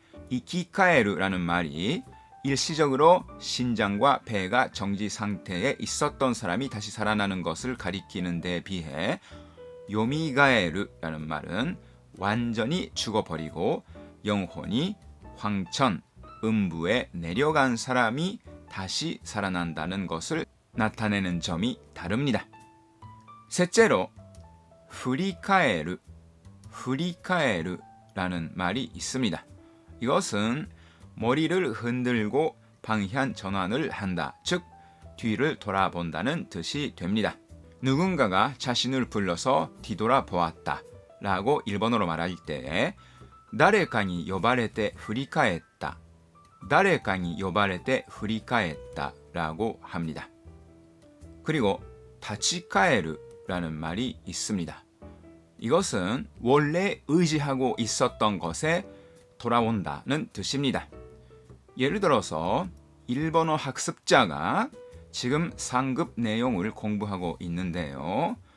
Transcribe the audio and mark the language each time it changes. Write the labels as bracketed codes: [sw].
[ko] 이키카에르라는 말이 일시적으로 심장과 폐가 정지 상태에 있었던 사람이 다시 살아나는 것을 가리키는 데 비해 요미가에르라는 말은 완전히 죽어버리고 영혼이 황천, 음부에 내려간 사람이 다시 살아난다는 것을 나타내는 점이 다릅니다. 셋째로 프리카에르, 프리카에르라는 말이 있습니다. 이것은 머리를 흔들고 방향 전환을 한다, 즉 뒤를 돌아본다는 뜻이 됩니다. 누군가가 자신을 불러서 뒤돌아보았다 라고 일본어로 말할 때 [ja] 誰かに呼ばれて振り返った、誰かに呼ばれて振り返った [ko] 라고 합니다. 그리고 다치카에르라는 말이 있습니다. 이것은 원래 의지하고 있었던 것에 돌아온다는 뜻입니다. 예를 들어서 일본어 학습자가 지금 상급 내용을 공부하고 있는데요.